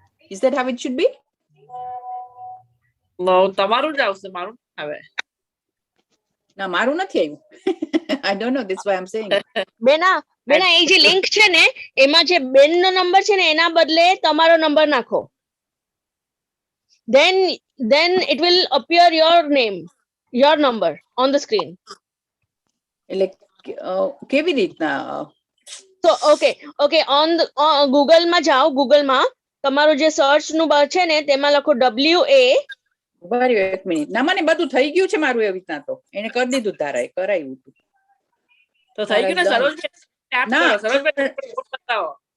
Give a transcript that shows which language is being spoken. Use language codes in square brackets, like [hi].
[en] Is that how it should be? [gu] તમારું જ આવશે મારું આવે. ના મારું નથી આવ્યું. [en] I don't know this why I am saying. [gu] બેના એ જે લિંક છે ને એમાં જે બેન નો નંબર છે ને એના બદલે તમારો નંબર નાખો. [en] then it will appear your name, your number on the screen. [gu] એટલે કેવી રીતના? [en] So okay on the Google [gu] માં જાઓ. Google માં તમારું જે સર્ચ નું બાર છે ને તેમાં લખો WA. બરાબર એક મિનિટ. ના મને બધું થઈ ગયું છે મારું એવી રીતના તો એને કરી દીધું તારાએ કરાવ્યું હતું તો થઈ ગયું ને સરોજબેન ટેપ કરો સરોજબેન બતાવો.